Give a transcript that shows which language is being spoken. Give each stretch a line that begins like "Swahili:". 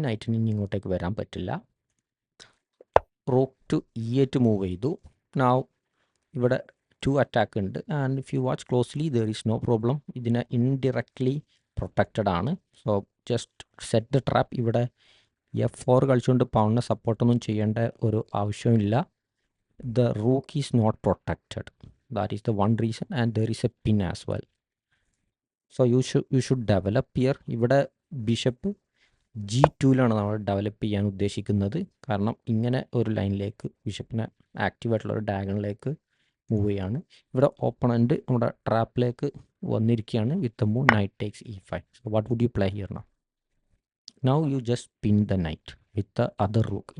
Malayalam: നൈറ്റിന് ഇനി ഇങ്ങോട്ടേക്ക് വരാൻ പറ്റില്ല. റൂക്ക് ടു E8 മൂവ് ചെയ്തു. നൗ ഇവിടെ 2 അറ്റാക്ക് ഉണ്ട്.
English: And if you watch closely there is no problem.
Malayalam: ഇതിനെ ഇൻഡിറക്ട്ലി പ്രൊട്ടക്റ്റഡ് ആണ്.
English: So just set the trap.
Malayalam: ഇവിടെ F4 കളിച്ചുകൊണ്ട് പൗണിനെ സപ്പോർട്ടൊന്നും ചെയ്യേണ്ട ഒരു ആവശ്യമില്ല.
English: the rook is not protected. That is the one reason, and there is a pin as well. So you should develop here.
Malayalam: ഇവിടെ bishop G2ലാണ് നമ്മൾ develop ചെയ്യാൻ ഉദ്ദേശിക്കുന്നത്. കാരണം ഇങ്ങനെ ഒരു ലൈനിലേക്ക് ബിഷപ്പിനെ ആക്റ്റീവായിട്ടുള്ള ഒരു ഡയഗണലിലേക്ക് മൂവ് ചെയ്യാണ്. ഇവിടെ ഓപ്പണൻറ്റ് നമ്മുടെ ട്രാപ്പിലേക്ക് വന്നിരിക്കുകയാണ്
English: With the move knight takes E5. So what would you play here now? Now you just pin the knight with the other rook.